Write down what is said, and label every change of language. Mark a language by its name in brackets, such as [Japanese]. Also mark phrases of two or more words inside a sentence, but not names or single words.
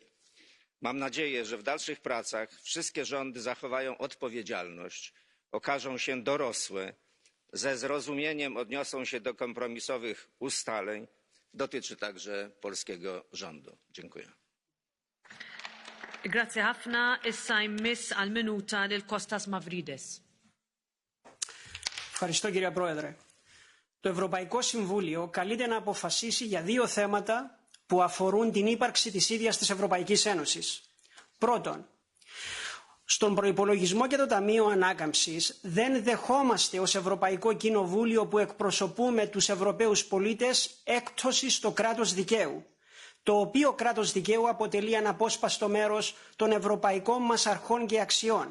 [Polish] Mam nadzieję, że w dalszych pracach wszystkie rządy zachowają odpowiedzialność, okażą się dorosłe, ze zrozumieniem odniosą się do kompromisowych ustaleń. Dotyczy także polskiego rządu. Dziękuję. [Maltese] Grazie ħafna. Issa jmiss għal minuta lil Kostas Mavrides. [Greek] Ευχαριστώ κύριε Πρόεδρε. Το Ευρωπαϊκό Συμβούλιο καλείται να αποφασίσει για δύο θέματα που αφορούν την ύπαρξη της ίδιας της Ευρωπαϊκής Ένωσης. Πρώτον, στον προϋπολογισμό και το Ταμείο Ανάκαμψης δεν δεχόμαστε ως Ευρωπαϊκό Κοινοβούλιο που εκπροσωπούμε τους Ευρωπαίους πολίτες έκπτωση στο κράτος δικαίου, το οποίο κράτος δικαίου αποτελεί αναπόσπαστο μέρος των ευρωπαϊκών μας αρχών και αξιών.